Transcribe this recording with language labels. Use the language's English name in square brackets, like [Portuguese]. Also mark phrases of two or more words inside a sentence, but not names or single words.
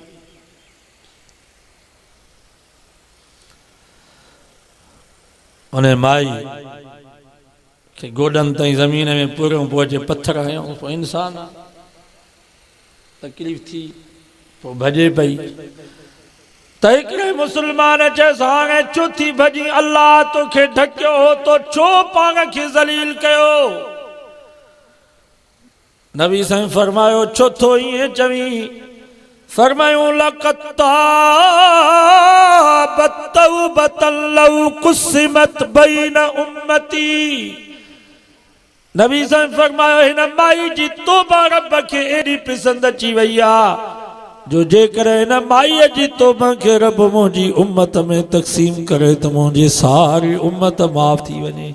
[Sindhi] उन माई खे गोॾनि ताईं ज़मीन में पूरियो, पोइ अचे पत्थर हयूं, पोइ इंसान आहे, तकलीफ़ थी, पोइ भॼे पई। त हिकिड़े मुस्लमान चयसि, हाणे छो थी भॼी? अल्लाह तोखे ढकियो हो, तो छो पाण खे ज़लील कयो? नबी साईं फरमायो, छो थो ईअं चवीं? फरमायो, [Arabic] لقد تابت توبة لو قسمت بين أمتي. [Sindhi] नबी साईं फरमायो, हिन माई जी तौबा रब खे एॾी पसंदि अची वई आहे, जो जेकर हिन माईअ जी तौबा खे रब मुंहिंजी उम्मत में तक़सीम करे त मुंहिंजी सारी उम्मत माफ़ थी वञे।